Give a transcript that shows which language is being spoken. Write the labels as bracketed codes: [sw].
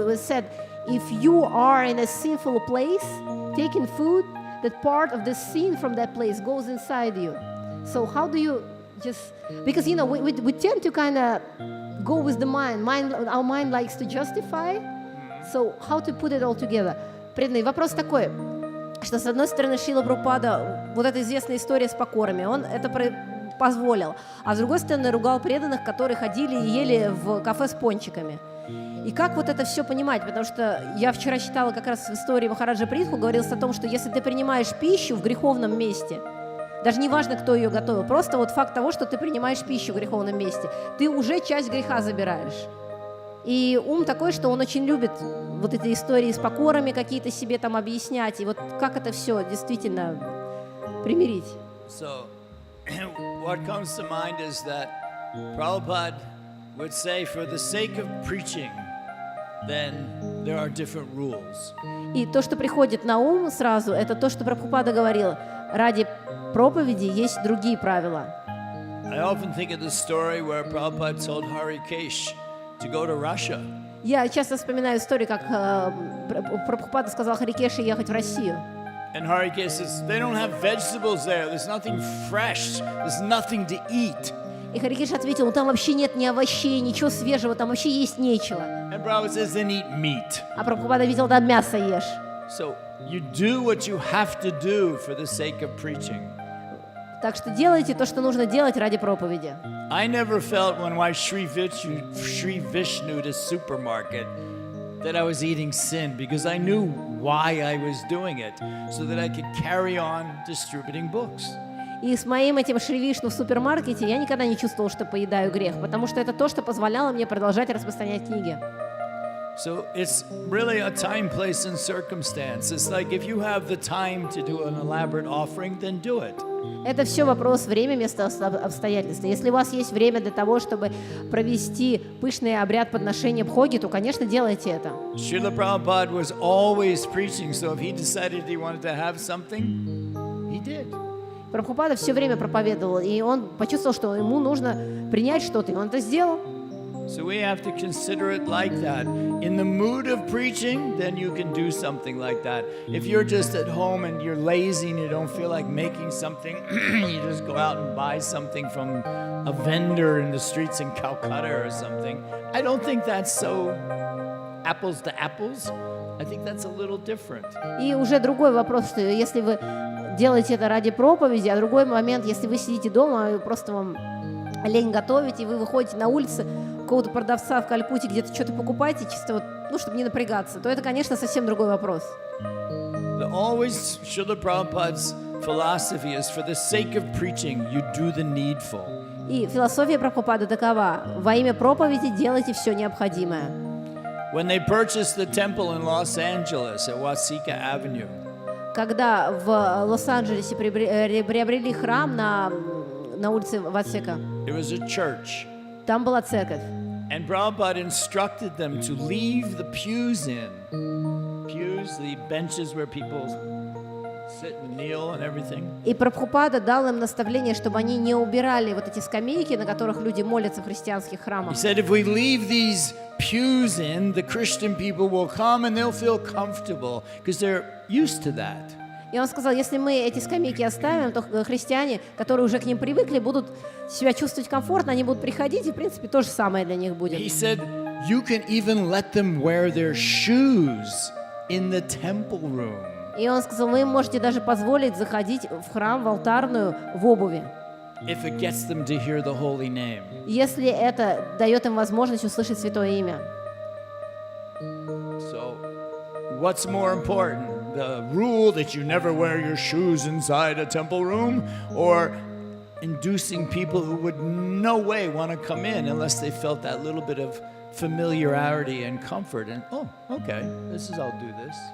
[en] It was said, if you are in a sinful place, taking food, that part of the sin from that place goes inside you. So how do you because we tend to kind of go with the mind. Our mind likes to justify. So how to put it all together? [ru] Преданный, вопрос такой. что, с одной стороны, Шрила Прабхупада, вот эта известная история с покорами, он это позволил, а с другой стороны, ругал преданных, которые ходили и ели в кафе с пончиками. И как вот это все понимать? Потому что я вчера читала как раз в истории Махараджа Притху, говорилось о том, что если ты принимаешь пищу в греховном месте, даже не важно, кто ее готовил, просто вот факт того, что ты принимаешь пищу в греховном месте, ты уже часть греха забираешь. И ум такой, что он очень любит вот эти истории с покорами какие-то себе там объяснять, и вот как это все действительно примирить. [en] So, what comes to mind is that Prabhupada would say, for the sake of preaching, then there are different rules. [ru] И то, что приходит на ум сразу, это то, что Прабхупада говорил. Ради проповеди есть другие правила. [en] I often think of the story where Prabhupada told Harikesh to go to Russia. [ru] Я часто вспоминаю историю, как Прабхупада сказал Харикеше ехать в Россию. [en] And Harikesh says, they don't have vegetables there. There's nothing fresh. There's nothing to eat. [ru] И Харикеш ответил, ну там вообще нет ни овощей, ничего свежего, там вообще есть нечего. [en] And Prabhupada says, then eat meat. [ru] А Прабхупада видел, да, мясо ешь. [en] So you do what you have to do for the sake of preaching. [ru] Так что делайте то, что нужно делать ради проповеди. [en] I never felt when I Sri Vishnu to supermarket that I was eating sin because I knew why I was doing it, so that I could carry on distributing books. [ru] И с моим этим Шри Вишну в супермаркете я никогда не чувствовала, что поедаю грех, потому что это то, что позволяло мне продолжать распространять книги. [en] So it's really a time, place, and circumstance. It's like if you have the time to do an elaborate offering, then do it. [ru] Это все вопрос время, место, обстоятельства. Если у вас есть время для того, чтобы провести пышный обряд подношения бхоги, то, конечно, делайте это. [en] Srila Prabhupada was always preaching, so if he decided he wanted to have something, he did. [ru] Прабхупада все время проповедовал, и он почувствовал, что ему нужно принять что-то, и он это сделал. [en] So we have to consider it like that. In the mood of preaching, then you can do something like that. If you're just at home and you're lazy and you don't feel like making something, you just go out and buy something from a vendor in the streets in Calcutta or something. I don't think that's so apples to apples. I think that's a little different. [ru] И уже другой вопрос, что если вы делаете это ради проповеди, а другой момент, если вы сидите дома, и просто вам лень готовить, и вы выходите на улицу, какого-то продавца в Калькутте где-то что-то покупаете, чисто вот, ну, чтобы не напрягаться, то это, конечно, совсем другой вопрос. [en] Always Srila Prabhupada's philosophy is for the sake of preaching, you do the needful. [ru] И философия Прабхупады такова: во имя проповеди делайте все необходимое. [en] When they purchased the temple in Los Angeles at Wasika Avenue, [ru] когда в Лос-Анджелесе приобрели храм на улице Васека, [en] it was a church. [ru] там была церковь. [en] And Prabhupada instructed them to leave the pews in. Pews, the benches where people sit and kneel and everything. [ru] И Прабхупада дал им наставление, чтобы они не убирали вот эти скамейки, на которых люди молятся в христианских храмах. [en] He said, if we leave these pews in, the Christian people will come and they'll feel comfortable because they're used to that. [ru] И он сказал, если мы эти скамейки оставим, то христиане, которые уже к ним привыкли, будут себя чувствовать комфортно, они будут приходить, и, в принципе, то же самое для них будет. [en] He said, you can even let them wear their shoes in the temple room. [ru] И он сказал, вы им можете даже позволить заходить в храм, в алтарную, в обуви. [en] If it gets them to hear the holy name. [ru] Если это дает им возможность услышать святое имя. [en] So, what's more important? The rule that you never wear your shoes inside a temple room, or inducing people who would no way want to come in unless they felt that little bit of familiarity and comfort and okay, I'll do this.